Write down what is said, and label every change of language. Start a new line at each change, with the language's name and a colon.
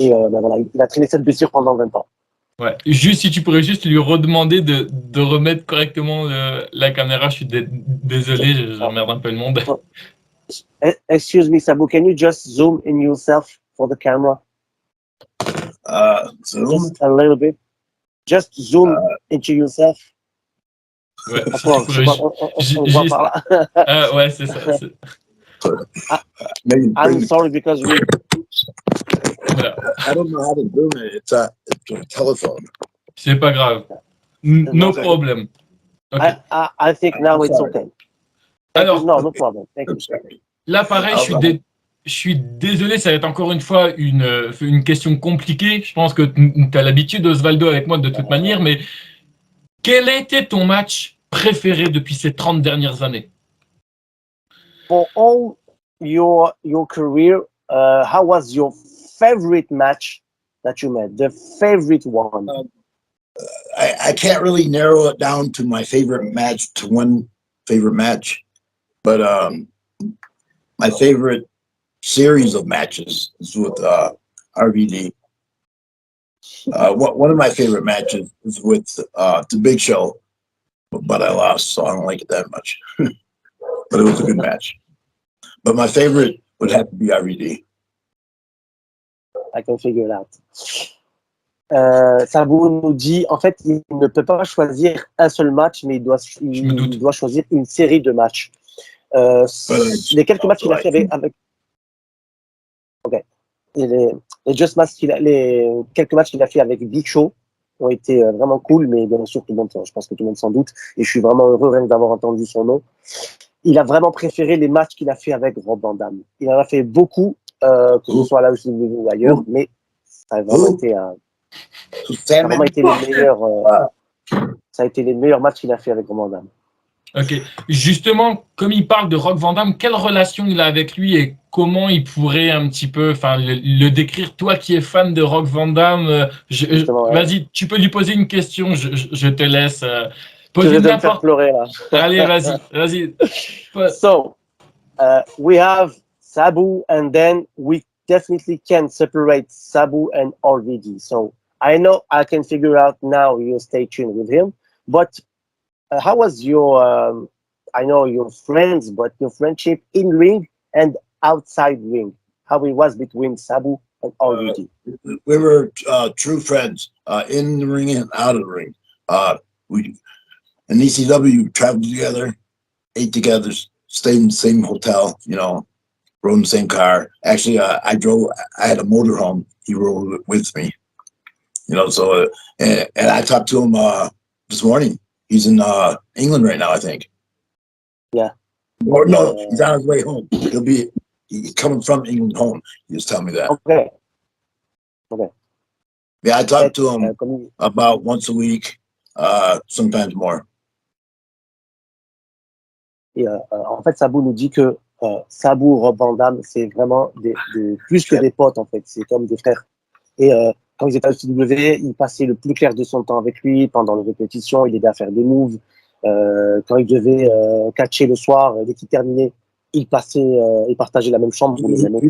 French: Et voilà, il a traîné cette blessure pendant 20 ans. Ouais. Juste, si tu pourrais juste lui redemander de remettre correctement la caméra, je suis désolé, j'emmerde un peu le monde.
English: Excuse me, Sabu, can you just zoom in yourself for the camera? Zoom? Just a little bit. Just zoom into yourself.
French: Ouais, on voit par là. Ouais, c'est ça.
English: I'm sorry because we.
French: Voilà.
English: I don't know how to zoom it. It's a telephone.
French: C'est pas grave.
English: No problem. Okay. I think now it's okay.
French: Alors,
English: no problem. Thank you.
French: Là, pareil, je suis désolé, ça va être encore une fois une question compliquée. Je pense que tu as l'habitude, Osvaldo, avec moi de toute manière, mais quel a été ton match préféré depuis ces 30 dernières années?
English: For all your career, how was your favorite match that you made? The favorite one. I can't really narrow it down to my favorite match to one favorite match, but my favorite series of matches is with RVD. One of my favorite matches is with the Big Show, but I lost, so I don't like it that much. But it was a good match. But my favorite would have to be RVD. I can figure it out.
French: Sabou nous dit, en fait, il ne peut pas choisir un seul match, mais il doit choisir une série de matchs. Les quelques matchs qu'il a fait avec ok. Et les quelques matchs qu'il a fait avec Big Show ont été vraiment cool, mais bien sûr, je pense que tout le monde s'en doute, et je suis vraiment heureux rien d'avoir entendu son nom. Il a vraiment préféré les matchs qu'il a fait avec Rob Van Dam. Il en a fait beaucoup, que ce soit là où ou ailleurs, mais ça a vraiment été les meilleurs. Ça a été les meilleurs matchs qu'il a fait avec Rob Van Dam. Ok. Justement, comme il parle de Rob Van Dam, quelle relation il a avec lui et comment il pourrait un petit peu le décrire, toi qui es fan de Rob Van Dam, vas-y, tu peux lui poser une question, je te laisse. Je vais me faire pleurer là. Allez, vas-y.
English: So, we have Sabu and then we definitely can separate Sabu and RVD. So, I know I can figure out now you stay tuned with him, but how was your, I know your friends, but your friendship in ring and outside ring? How it was between Sabu and RVD? We were true friends in the ring and out of the ring. We in ECW traveled together, ate together, stayed in the same hotel, rode in the same car. Actually, I had a motorhome. He rode with me, so, and I talked to him this morning. He's in England right now, I think. Yeah. Or no, he's on his way home. He's coming from England home. He just told me that. Okay. Yeah, I talk to him about once a week, sometimes more.
French: Et en fait, Sabu nous dit que Sabu, Rob Van Dam, c'est vraiment plus que des potes, en fait. C'est comme des frères. Et quand ils étaient à ECW, il passait le plus clair de son temps avec lui pendant les répétitions. Il aidait à faire des moves. Quand il devait catcher le soir, dès qu'il terminait, il partageait la même chambre pour les mêmes hôtels.